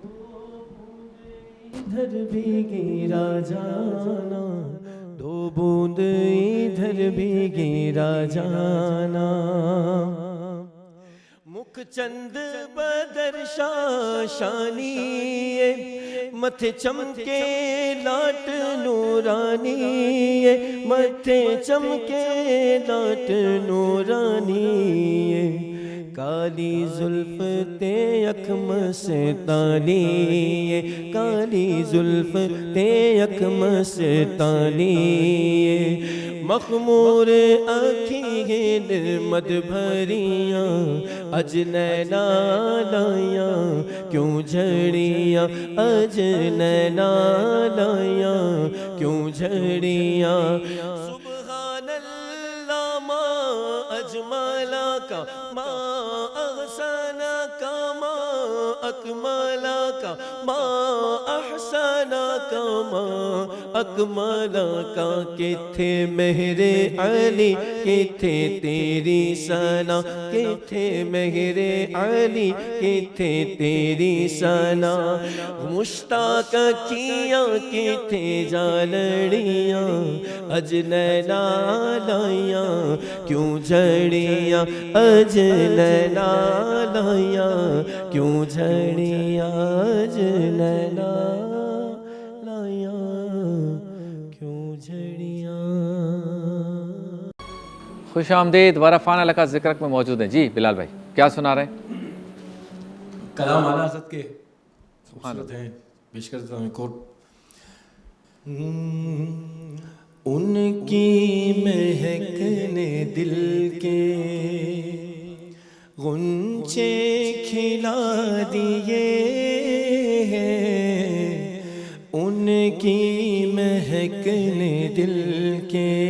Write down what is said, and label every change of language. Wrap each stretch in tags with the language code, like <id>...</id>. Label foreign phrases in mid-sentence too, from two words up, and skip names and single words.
<pa>ادھر بھی گرا جانا، 2 بوند ادھر بھی گرا جانا، مکھ چند بدر شاشانی، متھے چمکے لاٹ نورانی، متھے چمکے لاٹ نورانی، کالی زلف تے اکھ مستانی، کالی زلف تے اکھ مستانی، مخمور آنکھیں نرمد بھریاں، اج نینا لائیاں کیوں جھڑیاں، اج نینا لائیاں کیوں جھڑیاں.</pa> <ar>سبحان اللہ ما اجمالا کا، ما احسنا کا، ما اکمالا کا، ما احسنا کا، ما اکمالا کا.</ar> <pa>کتھے مہر علی کتھے تیری ثنا، کتھے مہر علی کتھے تیری ثنا، مشتاق کیاں کتھے جالڑیاں، اج نینا لائیاں کیوں جھڑیاں، اج نینا لائیاں کیوں جھڑیاں، اج نینا لائیاں کیوں جھڑیاں.</pa> <ur>خوش آمدید،</ur> <ar>ورفان لک ذکرک</ar> <ur>میں موجود ہیں. جی بلال بھائی کیا سنا رہے ہیں؟ کلام اعلیٰ حضرت کے خوبصورت ہیں، پیش کرتا ہوں ایک اور. ان کی مہک نے دل کے غنچے کھلا دیے ہیں، ان کی مہک نے دل کے</ur>